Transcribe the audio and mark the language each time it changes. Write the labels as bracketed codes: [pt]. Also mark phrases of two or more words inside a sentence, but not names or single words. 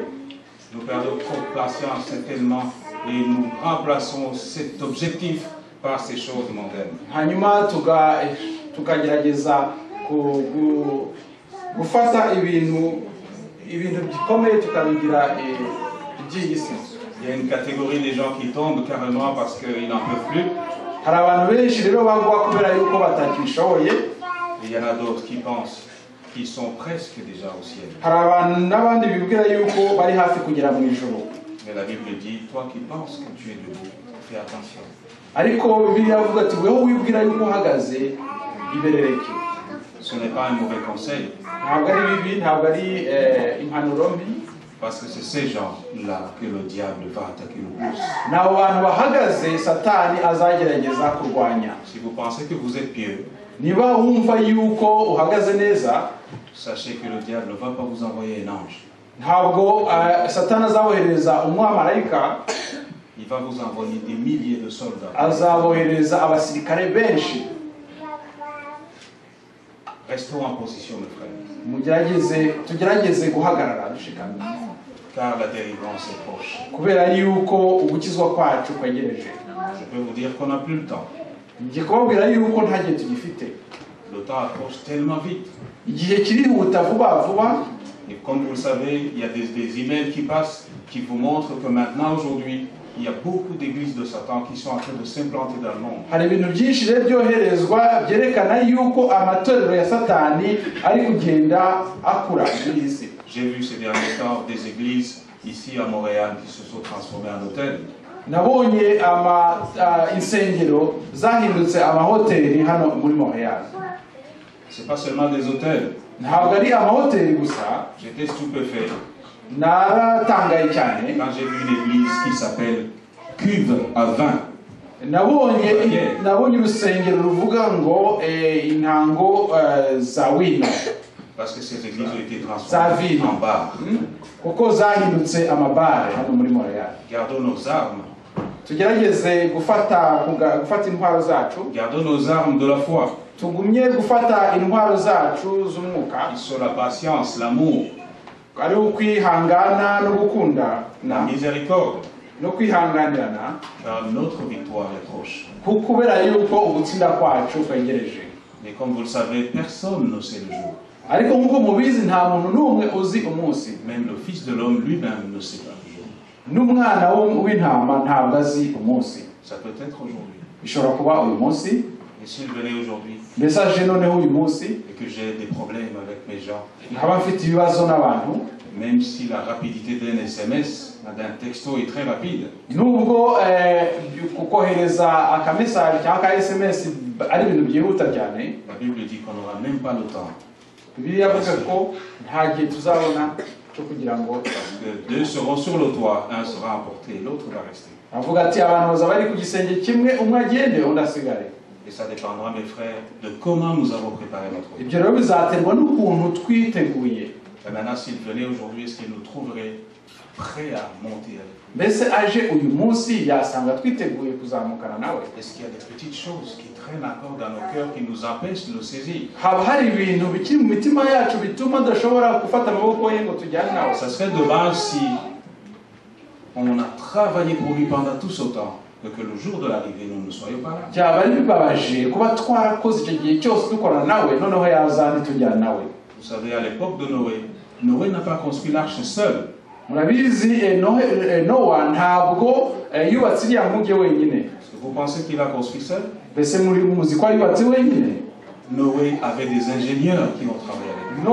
[fr] Nous perdons trop de patience certainement et nous remplaçons cet objectif par ces choses mondaines. [rw] Hanyuma tukagerageza gufata ibintu bikomeye tukabigira iby'isi. [fr] Il y a une catégorie des gens qui tombent carrément parce qu'ils n'en peuvent plus. [rw] Hari abantu benshi rero bagwa kubera yuko batakishoboye. [fr] Il y en a d'autres qui pensent qu'ils sont presque déjà au ciel. [rw] Hari abantu n'abandi bibwira yuko bari hafi kugera mu ijuru. [fr] Mais la Bible dit, toi qui penses que tu es debout, fais attention. [rw] Ariko Bibiliya avuga ati weho wibwira yuko uhagaze iberereke. [fr] Ce n'est pas un mauvais conseil. [rw] Ntabwo ari bibi, ntabwo ari impanuro mbi. [fr] Parce que c'est ces gens-là que le diable va attaquer le plus. [rw] N'abo bantu bahagaze Satani azagerageza kurwanya. [fr] Si vous pensez que vous êtes pieux, [rw] niba wumva yuko uhagaze neza, [fr] sachez que le diable ne va pas vous envoyer un ange. [rw] ntabwo Satani azabohereza umwamarayika. [fr] Il va vous envoyer des milliers de soldats. [rw] Azabohereza abasirikare benshi. [fr] Restons en position, mes frères. [rw] Tugerageze guhagarara dushikamye. [fr] Car la délivrance est proche. [rw] Kubera yuko ugukizwa kwacu kwegereje. [fr] Je peux vous dire qu'on n'a plus le temps. [rw] Ngiye kubabwira yuko nta gihe tugifite. [fr] Le temps approche tellement vite. [rw] Igihe kirihuta vuba vuba. [fr] Et comme vous le savez, il y a des emails qui passent qui vous montrent que maintenant, aujourd'hui, Il y a beaucoup d'églises de Satan qui sont en train de s'implanter dans le monde. [rw] hari ibintu byinshi rero byoherezwa byerekana yuko amatorero ya Satani ari kugenda akura muri iyi si. [fr] J'ai vu ces derniers temps des églises ici à Montréal qui se sont transformées en hôtels. [rw] Nabonye insengero zahindutse amahoteli hano muri Montréal. [fr] C'est pas seulement des hôtels. [rw] Ntabwo ari amahoteli gusa. [fr] J'étais stupéfait [rw] Naratangaye cyane [fr] quand j'ai vu une église qui s'appelle Cuve à vin. [rw] Nabonye urusengero ruvuga ngo intango za wino. [fr] Parce que ces églises ont été transformées en bar. [rw] Kuko zahindutse amabare hano muri Montréal. [fr] Gardons nos armes. [rw] Tugerageze gufata intwaro zacu. [fr] Gardons nos armes de la foi. [rw] Tugumye gufata intwaro zacu z'umwuka. [fr] Sur la patience, l'amour, [rw] ari ukwihangana no gukunda [fr] la miséricorde. [rw] No kwihanganirana. [fr] Car notre victoire est proche. [rw] Kubera yuko ubutsinda kwacu kwegereje. [fr] Mais comme vous le savez, personne ne sait le jour. [rw] Ariko nkuko mubizi nta muntu n'umwe uzi umunsi. [fr] Même le Fils de l'homme lui-même ne sait pas le jour. [rw] N'umwana w'intama ntabwo azi umunsi. [fr] Ça peut être aujourd'hui. [rw] Bishobora kuba uyu munsi. [fr] Et s'il venait aujourd'hui, [rw] message noneho uyu munsi, [fr] et que j'ai des problèmes avec mes gens, [rw] nkaba mfite ibibazo n'abantu, [fr] même si la rapidité d'un SMS, d'un texto est très rapide, [rw] nubwo kohereza akamessage cyangwa ka SMS ari ibintu byihuta cyane, [fr] la Bible dit qu'on n'aura même pas le temps. [rw] Bibiliya ivuga ko nta gihe tuzabona cyo kugira ngo [fr] deux seront sur le toit, un sera emporté, l'autre va rester. [rw] avuga ati abantu bazaba bari ku gisenge kimwe, umwe agende undi asigare. [fr] Et ça dépendra, mes frères, de comment nous avons préparé notre vie. [rw] Ibyo rero bizaterwa n'ukuntu twiteguye. [fr] Et maintenant, s'il venait aujourd'hui, est-ce qu'il nous trouverait prêts à monter avec lui? [rw] Mbese aje uyu munsi yasanga twiteguye kuzamukana nawe. [fr] Est-ce qu'il y a des petites choses qui traînent encore dans nos cœurs qui nous empêchent de le saisir? [rw] Haba hari ibintu bikiri mu mitima yacu bituma tudashobora gufata amaboko ye ngo tujyane nawe. [fr] Ça serait dommage si on a travaillé pour lui pendant tout ce temps, que le jour de l'arrivée, nous ne soyons pas là. [rw] Byaba ari bibabaje kuba twarakoze icyo gihe cyose dukorana nawe noneho yaza ntitujyana nawe. [fr] Vous savez, à l'époque de Noé, Noé n'a pas construit l'arche seul. [rw] Murabizi Noah ntabwo yubatse iriya nkuge wenyine. [fr] Est-ce que vous pensez qu'il a construit seul? [rw] Mbese muri muzi ko yubatse wenyine? [fr] Noé avait des ingénieurs qui ont travaillé avec lui.